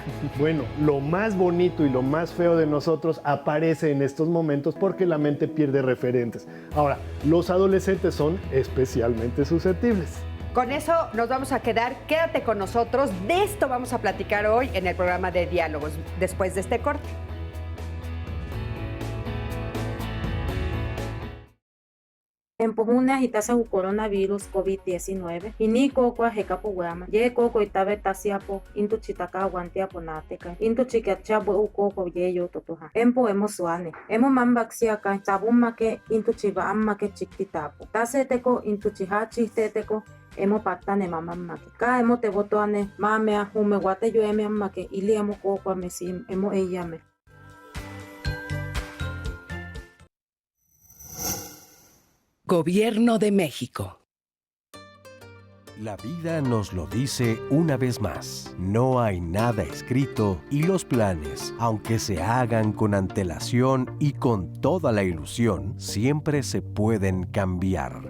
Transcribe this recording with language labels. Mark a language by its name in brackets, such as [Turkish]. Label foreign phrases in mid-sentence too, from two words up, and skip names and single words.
[Spanish] Bueno, lo más bonito y lo más feo de nosotros aparece en estos momentos porque la mente pierde referentes. Ahora, los adolescentes son especialmente susceptibles. Con eso nos vamos a quedar. Quédate con nosotros. De esto vamos a platicar hoy en el programa de Diálogos, después de este corte. [Yaqui] Empujuna hitasa u coronavirus COVID-19. Ini kokwa hekapo guama. Ye koko itabe tasiapo into chitaka guantiapo nateka. Into chikiachabo u koko ye yo totoha. Empo emo suane. Emo mambaxiaka sabumake into chiva ammake chiktitapo. Taseteko into chihachi teteko. Emo patane mamamake. Ka emo te botoane mamea hume guate yo eme ammake. Ili emo kokwa mesim emo eyame. [Spanish] Gobierno de México. La vida nos lo dice una vez más. No hay nada escrito y los planes, aunque se hagan con antelación y con toda la ilusión, siempre se pueden cambiar.